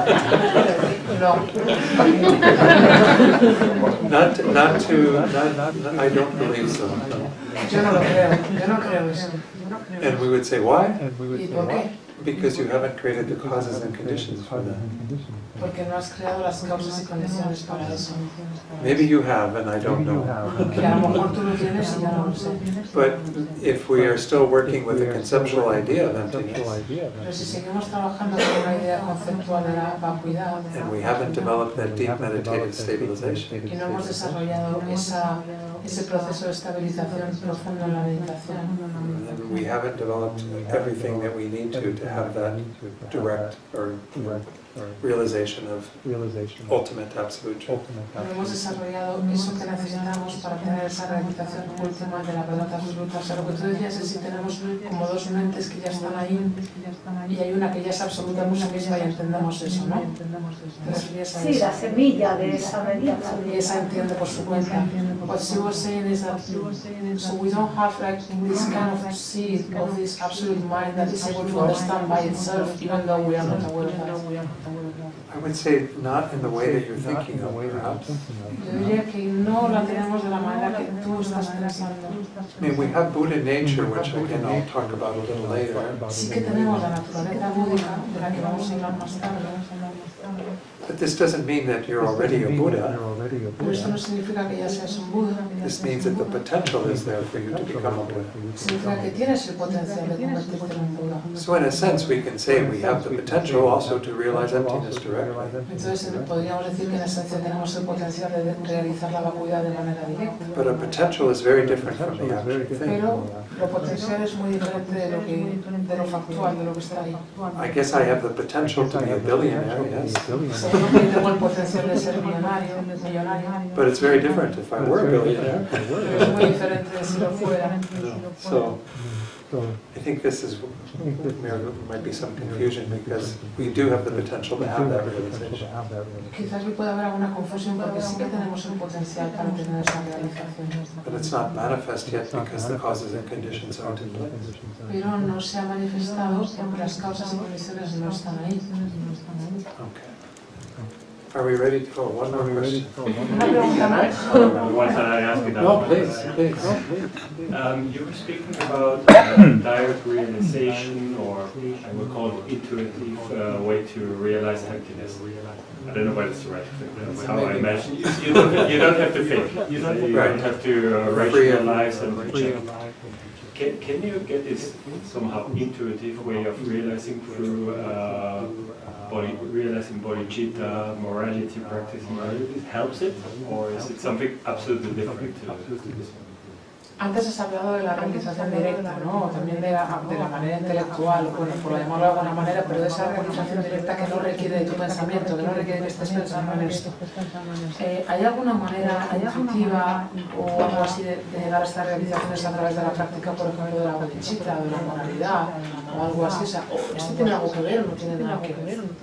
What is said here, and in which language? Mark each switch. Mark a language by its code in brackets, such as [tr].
[en] No. I don't believe so. No. [es] Yo no creo eso. [en] And we would say, why? [es] ¿Y por qué? [en] Because you haven't created the causes and conditions for that. [es] Porque no has creado las causas y condiciones para eso. [en] Maybe you have, and I don't know. [es] Que a lo mejor tú lo tienes y ya no lo sé. [en] But if we are still working with a conceptual idea of emptiness, [es] Pero si seguimos trabajando con una idea conceptual de la vacuidad [en] and we haven't developed that deep meditative stabilization, [es] y no hemos desarrollado esa ese proceso de estabilización profundo en la meditación. [en] And we haven't developed everything that we need to have that direct or realization of ultimate absolute truth. [es] No hemos desarrollado eso que necesitamos para tener esa realización última de la verdad absoluta. O sea, lo que tú decías es si tenemos como dos mentes que ya están ahí y hay una que ya es absoluta misma y entendemos eso, ¿no? Sí, la semilla de esa meditación. Y esa entiende por su cuenta. [en] What she was saying is that so we don't have like this kind of seed of this absolute mind that is able to understand by itself even though we are not aware of that. I would say not in the way that you're thinking of, perhaps. [es] Yo diría que no la tenemos de la manera que tú estás pensando. [en] I mean, we have Buddha nature, which again I'll talk about a little later. [es] Sí que tenemos la naturaleza búdica, de la que vamos a hablar más tarde. [en] But this doesn't mean that you're already a Buddha. [es] Pero esto no significa que ya seas un Buda. [en] This means that the potential is there for you to become a Buddha. [es] Significa que tienes el potencial de convertirte en un Buda. [en] So in a sense, we can say we have the potential also to realize emptiness directly. [es] Entonces podríamos decir que en esencia tenemos el potencial de realizar la vacuidad de manera directa. [en] But a potential is very different from the actual thing. [es] Pero lo potencial es muy diferente de lo factual, de lo que está ahí. [en] I guess I have the potential to be a billionaire, yes. [es] Seguro que tengo el potencial de ser millonario. [en] But it's very different if I were a billionaire. [es] Pero es muy diferente de si lo fuera. [en] So I think this is, there might be some confusion because we do have the potential to have that realization. [es] Quizás pueda haber alguna confusión porque sí que tenemos el potencial para tener esa realización. [en] But it's not manifest yet because the causes and conditions aren't in place. [es] Pero no se ha manifestado porque las causas y condiciones no están ahí. [en] Okay. Are we ready to go? One more question. Once I ask you that. No, please. You were speaking about direct realization, or I would call it intuitive way to realize emptiness. I don't know whether it's the right thing. That's how I imagine. You don't have to think. You don't have to rationalize and check. Can you get this somehow intuitive way of realizing through realizing bodhicitta, morality, practicing morality? Helps it, or is it something absolutely different to this one? [es] Antes has hablado de la realización directa, ¿no? También de la manera intelectual, bueno, por llamarlo de alguna manera, pero de esa realización directa que no requiere de tu pensamiento, que no requiere que estés pensando en esto. ¿Hay alguna manera intuitiva o algo así de llegar a estas realizaciones a través de la práctica, por ejemplo, de la bodhicitta, de la moralidad, o algo así? O sea, ¿esto tiene algo que ver o no tiene nada que ver?